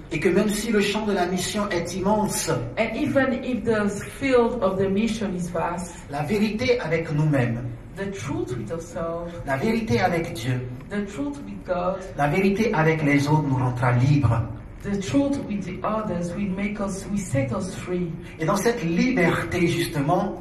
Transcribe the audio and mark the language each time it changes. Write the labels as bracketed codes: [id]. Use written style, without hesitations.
[fr] Et que même si le champ de la mission est immense, [en] And even if the field of the mission is vast, [fr] la vérité avec nous-mêmes, [en] the truth with ourselves, [fr] la vérité avec Dieu, [en] the truth with God, [fr] la vérité avec les autres nous rendra libres. [en] the truth with the others will set us free. [fr] Et dans cette liberté, justement,